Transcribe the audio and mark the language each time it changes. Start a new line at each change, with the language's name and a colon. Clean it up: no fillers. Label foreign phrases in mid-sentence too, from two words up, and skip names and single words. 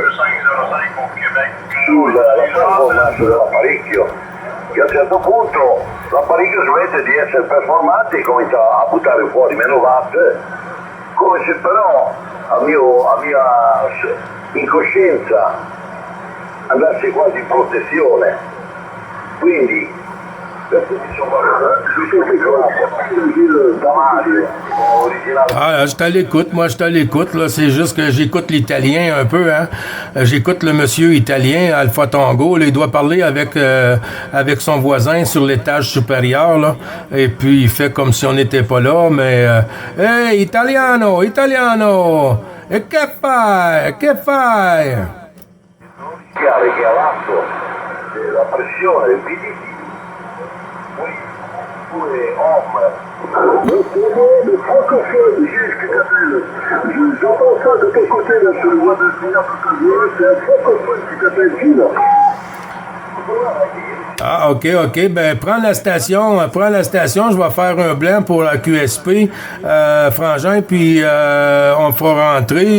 Italian: sulla performance dell'apparecchio, che a un certo punto l'apparecchio smette di essere performante e comincia a buttare fuori meno watt, come se però a mia incoscienza andasse quasi in protezione. Quindi
French: Ah, je t'écoute, moi je t'écoute, là, c'est juste que j'écoute l'italien un peu, hein. J'écoute le monsieur italien, Alpha Tango, là, il doit parler avec son voisin sur l'étage supérieur, là, et puis il fait comme si on n'était pas là, mais hey,
Italian: italiano, italiano, e che fai, che fai? Che ha l'atto della pressione del PDT, pure Homme.
French: Le francophone, Gilles, qui t'appelle. J'entends ça de ton côté, là, sur le voie de Seigneur, c'est un francophone qui t'appelle Gilles. Ah, OK. Ben, prends la station. Je vais faire un blanc pour la QSP, Frangin, puis on fera rentrer.